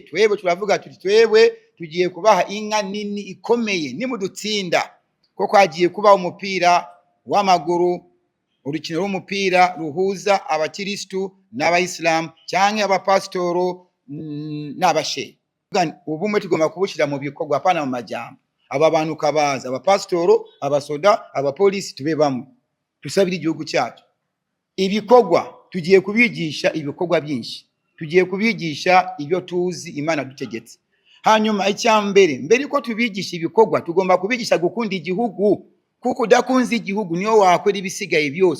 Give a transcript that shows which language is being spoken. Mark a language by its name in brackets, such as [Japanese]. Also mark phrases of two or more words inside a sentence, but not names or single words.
[Rundi] Twebwe turavuga tuti twebwe tugiye kubaha inka nini ikomeye nimudutsinda, kuko hagiye kuba umupira w'amaguru, urukino rw'umupira ruhuza abakiristu n'Abayisilamu cyangwa abapasitoro n'abashe. Ubumwe tugomba kubushyira mu bikorwa, apana mu majambo. Aba bantu kabaza, abapasitoro, abasoda, abapolisi tube bamwe, tusabire igihugu cyacu. Ibikorwa tugiye kubigisha ibikorwa byinshi, tugiye kubigisha ibyo tuzi Imana dutegetse. Hanyuma icyambere, mbere ko tubigisha ibikorwa tugomba kubigisha gukunda igihugu, kuko udakunze igihugu niyo wakora ibisigaye byose.